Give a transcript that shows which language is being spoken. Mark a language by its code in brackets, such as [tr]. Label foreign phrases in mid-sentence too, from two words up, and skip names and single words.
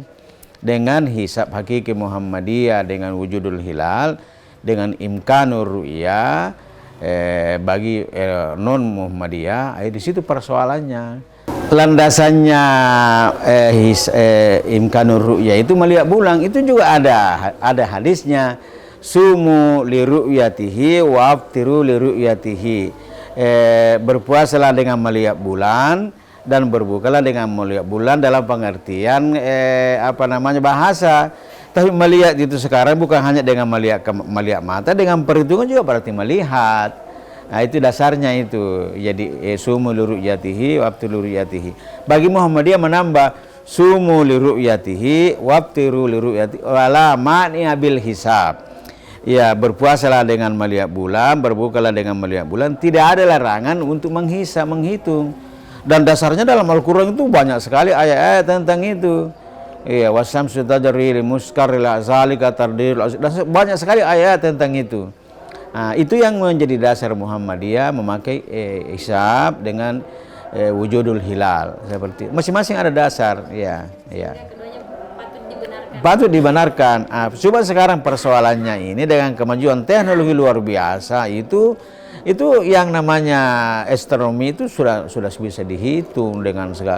[id] Dengan hisab hakiki Muhammadiyah, dengan [ar] وجود الهلال, [id] dengan [ar] إمكان الرؤية, [id] bagi non Muhammadiyah, di situ persoalannya. Landasannya [ar] إمكان الرؤية [id] itu melihat bulan, itu juga ada hadisnya, [ar] صوموا لرؤيته وأفطروا لرؤيته. [id] Berpuasalah dengan melihat bulan dan berbukalah dengan melihat bulan, dalam pengertian bahasa. Tapi melihat itu sekarang bukan hanya dengan melihat mata, dengan perhitungan juga berarti melihat. Itu dasarnya itu. [ar] Jadi صوموا لرؤيته وأفطروا لرؤيته. [id] Bagi Muhammadiyah menambah [ar] صوموا لرؤيته وأفطروا لرؤيته ولا مانع بالحساب. [id] Ya, berpuasalah dengan melihat bulan, berbukalah dengan melihat bulan. Tidak ada larangan untuk menghisab, menghitung. Dan dasarnya dalam Al-Quran itu banyak sekali ayat-ayat tentang itu. Iya, [ar] والشمس تجري لمستقر ذلك تقدير العزيز. [id] Banyak sekali ayat tentang itu. Itu yang menjadi dasar Muhammadiyah memakai hisab dengan [ar] وجود الهلال, [id] seperti masing-masing ada dasar, ya. Keduanya Patut dibenarkan. Coba sekarang persoalannya ini dengan kemajuan teknologi luar biasa itu Itu yang namanya astronomi itu sudah bisa dihitung dengan segala.